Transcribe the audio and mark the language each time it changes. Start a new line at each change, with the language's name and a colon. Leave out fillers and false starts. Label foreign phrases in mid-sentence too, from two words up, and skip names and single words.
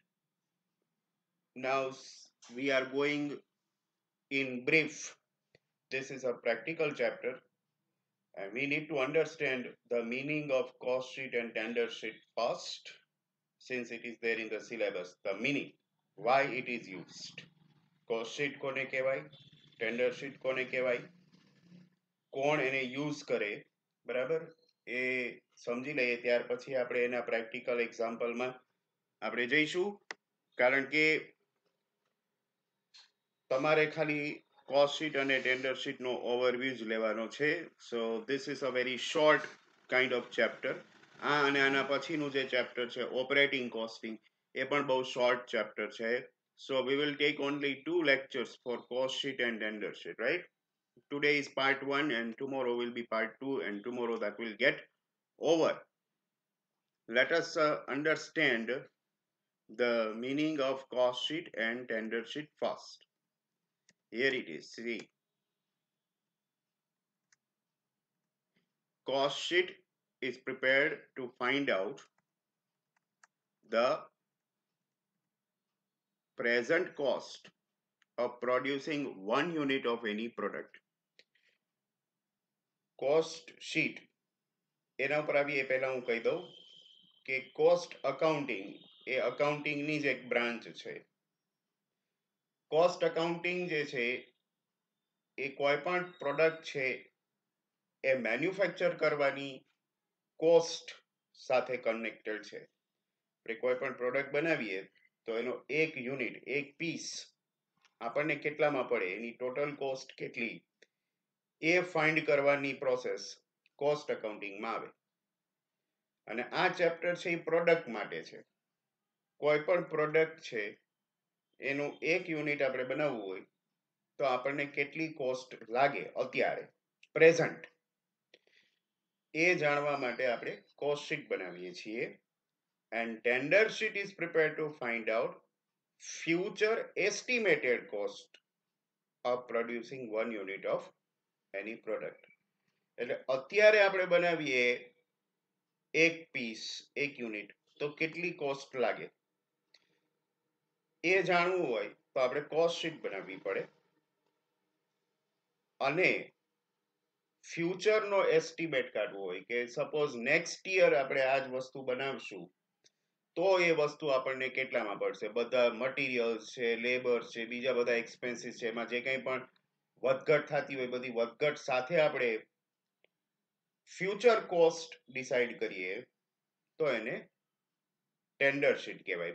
English: Now we are going in brief. This is a practical chapter. And we need to understand the meaning of cost sheet and tender sheet first, since it is there in the syllabus. The meaning, why it is used. Cost sheet
Gujarati: કોને કહેવાય,
English: tender sheet
Gujarati: કોને કહેવાય, કોણ એને યુઝ કરે, બરાબર? એ સમજી લઈએ ત્યાર પછી આપણે એના પ્રેક્ટિકલ એક્ઝામ્પલમાં આપણે જઈશું, કારણ કે તમારે ખાલી
English: cost sheet
Gujarati: અને
English: tender sheet
Gujarati: નો overview જ લેવાનો છે.
English: So this is a very short kind of chapter.
Gujarati: અને આના પછીનું જે chapter છે
English: operating costing,
Gujarati: એ પણ બહુ
English: short chapter
Gujarati: છે.
English: So we will take only 2 lectures for cost sheet and tender sheet, right? Today is part 1 and tomorrow will be part 2 and tomorrow that will get over. Let us understand the meaning of cost sheet and tender sheet first. Here it is, see. Cost sheet is prepared to find out the present cost of producing 1 unit of any product. Cost sheet
Gujarati: એના ઉપર આવીએ પહેલા હું કહી દઉં કે
English: cost accounting
Gujarati: એ accounting ની જ એક branch છે.
English: Cost accounting
Gujarati: જે છે એ કોઈ પણ product છે એ manufacture કરવાની cost સાથે connected છે. આપણે કોઈ પણ product બનાવીએ તો એનો એક યુનિટ, એક પીસ આપણને કેટલામાં પડે, એની
English: total cost
Gujarati: કેટલી, એ ફાઇન્ડ કરવાની
English: process cost
Gujarati: અકાઉન્ટિંગમાં આવે. અને આ ચેપ્ટર છે એ પ્રોડક્ટ માટે છે. કોઈ પણ પ્રોડક્ટ છે એનું એક યુનિટ આપણે બનાવવું હોય તો આપણને કેટલી કોસ્ટ લાગે અત્યારે પ્રેઝન્ટ, એ જાણવા માટે આપણે
English: cost sheet
Gujarati: બનાવીએ છીએ.
English: And tender sheet is prepared to find out future estimated cost of producing 1 unit of any product.
Gujarati: એટલે અત્યારે આપણે બનાવીએ એક પીસ, એક યુનિટ, તો કેટલી કોસ્ટ લાગે એ જાણવું હોય તો આપણે
English: cost sheet
Gujarati: બનાવવી પડે. અને ફ્યુચરનો એસ્ટિમેટ કાઢવો હોય કે
English: suppose next year
Gujarati: આપણે આ જ વસ્તુ બનાવશું તો એ વસ્તુ આપણને કેટલામાં પડશે, બધા મટીરિયલ્સ છે, લેબર છે, બીજા બધા એક્સપેન્સીસ છે, એમાં જે કંઈ પણ વધઘટ થતી હોય બધી વધઘટ સાથે આપણે
English: future cost decide
Gujarati: કરીએ તો એને
English: tender sheet
Gujarati: કહેવાય.